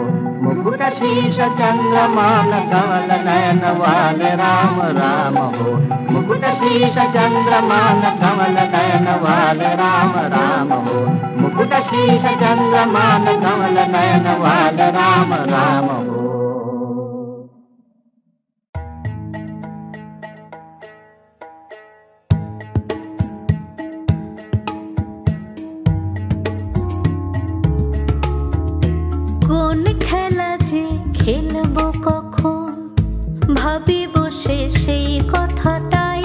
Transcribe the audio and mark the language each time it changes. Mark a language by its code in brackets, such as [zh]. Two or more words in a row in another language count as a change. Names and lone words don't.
[hi] मुकुट शीर्ष चंद्रमान कमल नयन वाले राम राम हो। मुकुट शीर्ष चंद्रमान कमल नयन वाले राम राम हो। मुकुट शीर्ष चंद्रमान कमल नयन वाले राम राम हो। [bn] কোন খেলা যে খেলবো কখন ভাবি বসে সেই কথাটাই।